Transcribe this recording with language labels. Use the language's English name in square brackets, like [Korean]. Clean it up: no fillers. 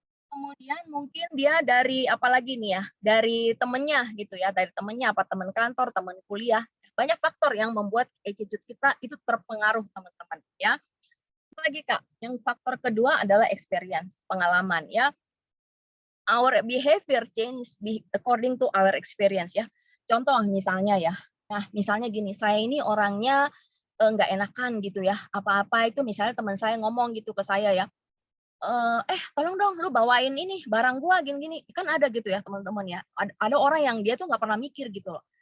[Indonesian] Kemudian mungkin dia dari apalagi nih ya, dari temennya gitu ya, dari temennya, apa teman kantor, teman kuliah, banyak faktor yang membuat attitude kita itu terpengaruh teman-teman ya. Apalagi Kak, yang faktor kedua adalah experience, pengalaman ya. [English] Our behavior change according to our experience ya. [Indonesian] Contoh misalnya ya, nah misalnya gini, saya ini orangnya, nggak enakan gitu ya, apa-apa itu misalnya teman saya ngomong gitu ke saya ya, tolong dong lu bawain ini barang gua gini-gini." Kan ada gitu ya teman-teman ya, ada orang yang dia tuh nggak pernah mikir gitu loh.